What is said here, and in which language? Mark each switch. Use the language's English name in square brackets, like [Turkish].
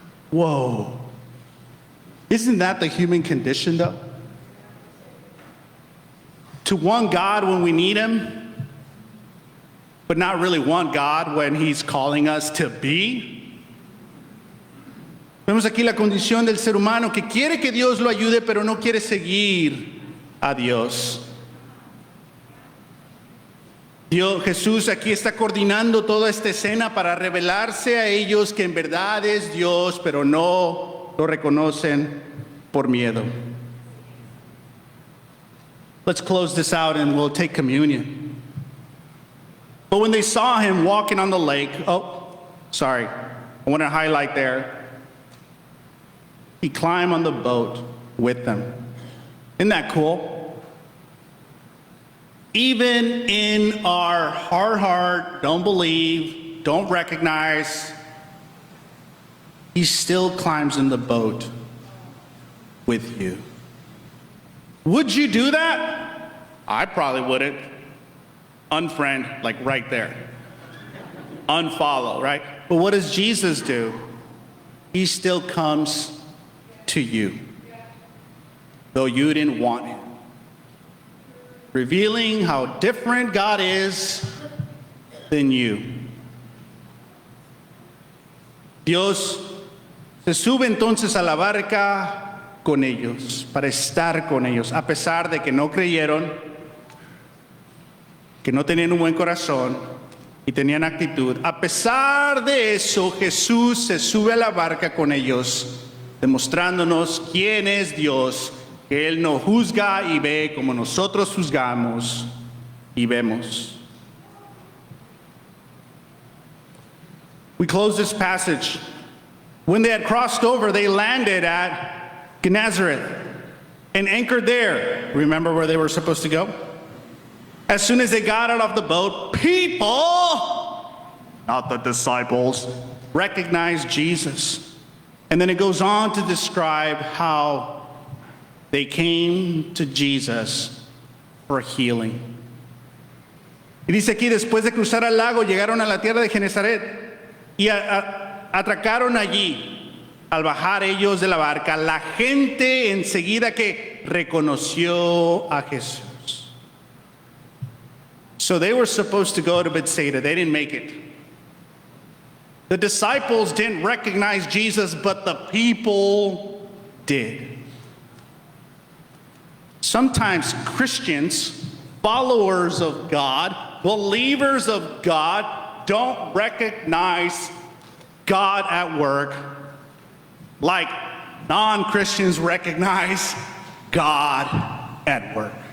[English] Whoa. Isn't that the human condition, though? To want God when we need him, but not really want God when he's calling us to be. [Spanish] Vemos aquí la condición del ser humano que quiere que Dios lo ayude, pero no quiere seguir a Dios. Jesús aquí está coordinando toda esta escena para revelarse a ellos que en verdad es Dios, pero no lo reconocen por miedo. [English] Let's close this out and we'll take communion. But when they saw him walking on the lake, I want to highlight there, he climbed on the boat with them. Isn't that cool? Even in our hard heart, don't believe, don't recognize, he still climbs in the boat with you. Would you do that? I probably wouldn't. Unfriend, like right there. Unfollow, right? But what does Jesus do? He still comes to you, though you didn't want him. Revealing how different God is than you. [Spanish] Dios se sube entonces a la barca con ellos, para estar con ellos, a pesar de que no creyeron, que no tenían un buen corazón y tenían actitud. A pesar de eso, Jesús se sube a la barca con ellos, demostrándonos quién es Dios, que Él no juzga y ve como nosotros juzgamos y vemos. [English] We close this passage. When they had crossed over, they landed at Gennesaret and anchored there. Remember where they were supposed to go? As soon as they got out of the boat, people, not the disciples, recognized Jesus. And then it goes on to describe how they came to Jesus for healing. [Spanish] Y dice aquí, después de cruzar al lago, llegaron a la tierra de Genezaret y atracaron allí. Al bajar ellos de la barca, la gente enseguida que reconoció a Jesús. [English] So they were supposed to go to Bethsaida. They didn't make it. The disciples didn't recognize Jesus, but the people did. Sometimes Christians, followers of God, believers of God, don't recognize God at work like non-Christians recognize God at work.